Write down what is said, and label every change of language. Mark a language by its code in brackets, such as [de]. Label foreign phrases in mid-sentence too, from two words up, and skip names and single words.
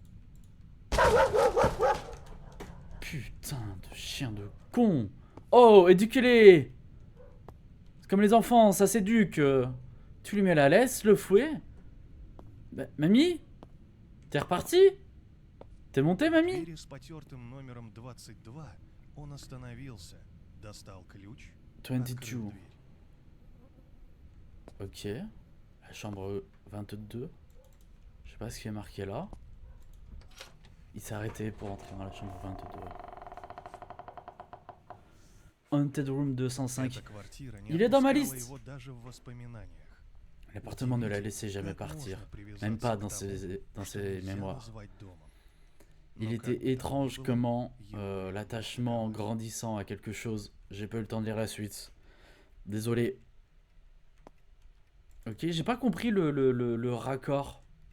[fr] Putain de chien de con. Oh, éduquez-les. C'est comme les enfants, ça s'éduque. Tu lui mets la laisse, le fouet. Bah, mamie? T'es reparti? T'es monté, mamie? [ru] Двери с потертым номером 22 он остановился, достал ключ, открыл 22. дверь. [fr] Ok. La chambre 22. Je sais pas ce qui est marqué là. Il s'est arrêté pour entrer dans la chambre 22. Haunted Room 205. [ru] Эта квартира не [fr] Il est dans ma [ru] отпускала [fr] liste. [ru] его даже в воспоминаниях. [fr] L'appartement ne l'a laissé jamais partir. Même pas dans ses mémoires. Il était étrange comment l'attachement grandissant à quelque chose. J'ai pas eu le temps de lire la suite. Désolé. Ok, j'ai pas compris le raccord.